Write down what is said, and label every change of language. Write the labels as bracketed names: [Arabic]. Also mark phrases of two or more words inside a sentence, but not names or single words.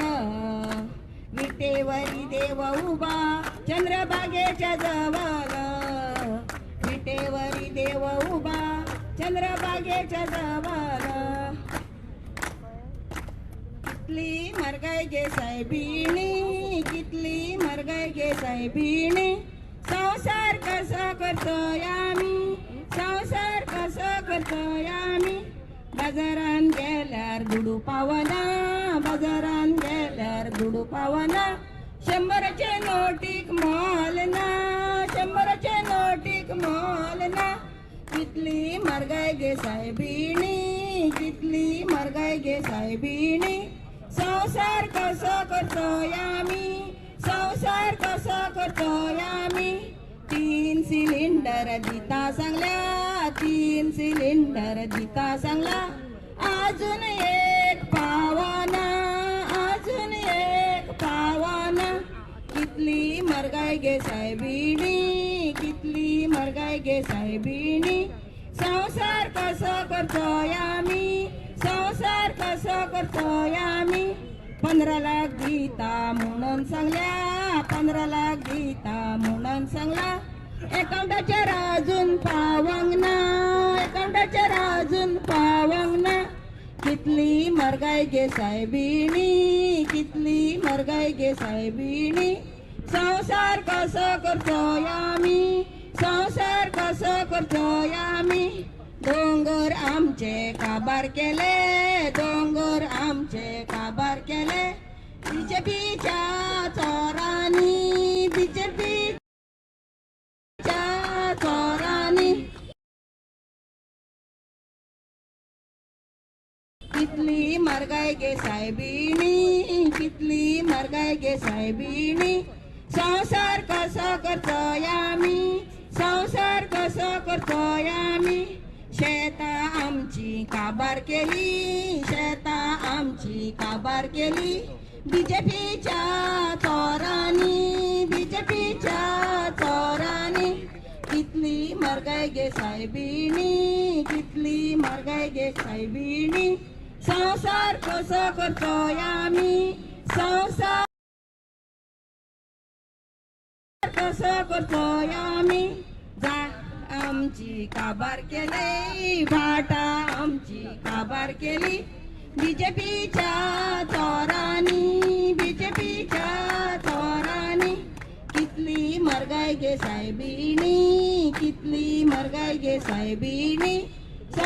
[Marathi] विटेवरी देव उभा चंद्रभागेच्या जवळ, विटेवरी देव उभा चंद्रभागेच्या जवळ. [Konkani] कितली मरगाय गे साहेबिणी, कितली मरगाय गे साहेबिणी. [Marathi] संसार कसा करतोय आम्ही, संसार कसा करतोय आम्ही. [Konkani] बाजारान गेल्यार दुडू पावना, बाजारान गेल्यार दुडू पावना. 100चे नोटीक मोल ना, 100चे नोटीक मोल ना. कितली मरगाय गे साहेबिणी, कितली मरगाय गे साहेबिणी. [Marathi] संसार कसं करतोय आम्ही, संसार कसा करतोय आम्ही. [Konkani] 3 सिलेंडर दिता सांगल्या, 3 सिलेंडर दिता सांगला. अजून एक पावाना, अजून एक पावाना. कितली मरगाय गे साहेबिणी, कितली मरगाय गे साहेबिणी. [Marathi] संसार कसं करतोय आम्ही, संसार कसं करतोय आम्ही. [Konkani] 15 लाख गीता म्हणून सांगल्या, 15 लाख गीता म्हणून सांगला. अकाउंटाच्या राजून पावंगना, अकाउंटाच्या राजून पावंगना. कितली मरगाय गे साहेबिणी, कितली मरगाय गे साहेबिणी. [Marathi] संसार कसं करतोय आम्ही, संसार कसं करतोय आम्ही. [Konkani] डोंगर आमचे काबार केले, डोंगर आमचे काबार केले. बीजेपीच्या चोरांनी, बीजेपीच्या चोरांनी. कितली मरगाय गे साहेबिणी, कितली मरगाय गे साहेबिणी. [Marathi] संसार कसा करतोय आम्ही, संसार कसा करतोय आम्ही. [Konkani] शेता आमची काबार केली, शेता आमची काबार केली. बीजेपीच्या चोरांनी, बीजेपीच्या चोरांनी. कितली मरगाय गे साहेबिणी, कितली मरगाय गे साहेबिणी. [Marathi] संसार कसं करतोय आम्ही, संसार कसं करतोय आम्ही. [Konkani] जा आमची काबार केली, भाटा आमची काबार केली. बीजेपीच्या चोरांनी, बीजेपीच्या चोरांनी. कितली मरगाय गे साहेबिणी, कितली मरगाय गे साहेबिणी.